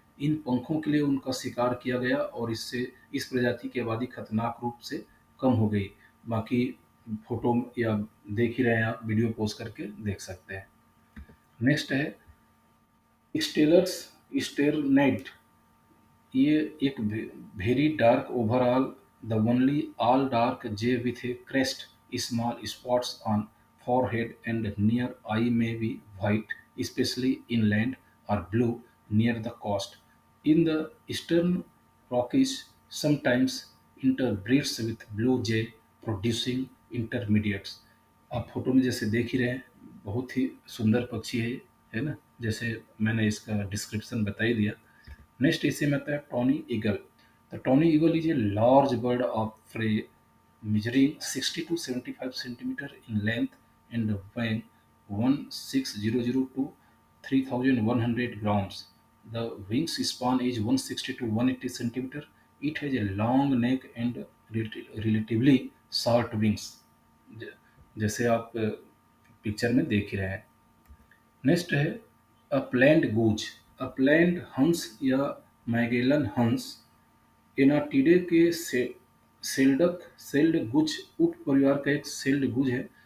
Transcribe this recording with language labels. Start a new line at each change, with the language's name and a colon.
Hindi: इन पंखों के लिए उनका शिकार किया गया और इससे इस प्रजाति की आबादी खतरनाक रूप से कम हो गई। बाकी फोटो या देख ही रहे हैं आप, वीडियो पोस्ट करके देख सकते हैं। नेक्स्ट है स्टेलर्स स्टेरनाइट। ये एक
English: Very dark overall the only all dark jay with a crest, small spots on forehead and near eye may be white, especially inland, or blue near the coast. In the eastern Rockies, sometimes interbreeds with blue jay, producing intermediates.
Hindi: आप photo में जैसे देख ही रहे हैं, बहुत ही सुंदर पक्षी है ना? जैसे मैंने इसका डिस्क्रिप्शन बता ही दिया। नेक्स्ट इसी में आता है Tony eagle.
English: The tawny eagle is a large bird of prey measuring 60 to 75 centimeter in length and weighing 1600 to 3100 grams. The wingspan is 160 to 180 centimeter. It has a long neck and relatively short wings.
Hindi: जैसे आप picture में देख ही रहे हैं। Next है upland गूज। Upland हंस या Magellan हंस एनाटीडे के सेल्ड गुज उप परिवार का एक सेल्ड गुज है।